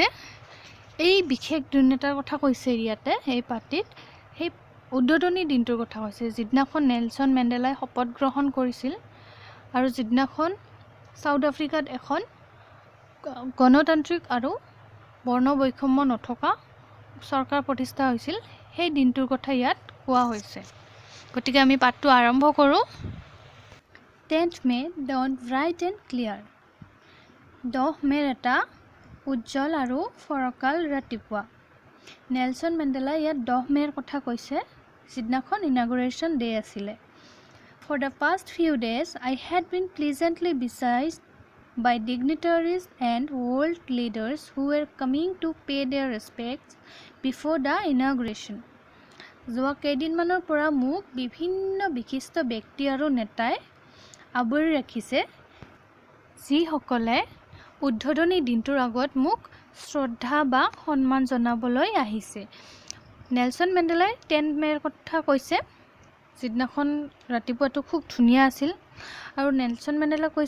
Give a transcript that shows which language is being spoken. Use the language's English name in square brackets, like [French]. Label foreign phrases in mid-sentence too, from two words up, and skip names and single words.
[Assamese] এই বিশেষ দিন এটাৰ কথা কৈছে ইয়াতে এই পাঠটিত, সেই উদ্বোধনী দিনটোৰ কথা কৈছে যিদিনাখন নেলসন মেণ্ডেলাই শপত গ্ৰহণ কৰিছিল আৰু যিদিনাখন সাউথ আফ্ৰিকাত এখন গণতান্ত্ৰিক আৰু বৰ্ণ বৈষম্য নথকা চৰকাৰ প্ৰতিষ্ঠা হৈছিল, সেই দিনটোৰ কথা ইয়াত কোৱা হৈছে। গতিকে আমি পাঠটো আৰম্ভ কৰোঁ। [English] 10th May dawned bright and clear. [Assamese] 10 মে'ৰ এটা উজ্জ্বল আৰু ফৰকাল ৰাতিপুৱা। নেলসন মেণ্ডেলা ইয়াত 10 মে'ৰ কথা কৈছে যিদিনাখন [English] inauguration day [Assamese] আছিলে। [English] For the past few days I had been pleasantly besieged by dignitaries and world leaders who were coming to pay their respects before the inauguration. [Assamese] যোৱা কেইদিনমানৰ পৰা মোক বিভিন্ন বিশিষ্ট ব্যক্তি আৰু নেতাই আৱৰি ৰাখিছে যিসকলে উদ্বোধনী দিনটোৰ আগত মোক শ্ৰদ্ধা বা সন্মান জনাবলৈ আহিছে। নেলসন মেণ্ডেলাই 10 মে'ৰ কথা কৈছে যিদিনাখন ৰাতিপুৱাটো খুব ধুনীয়া আছিল আৰু নেলসন মেণ্ডেলা কৈছে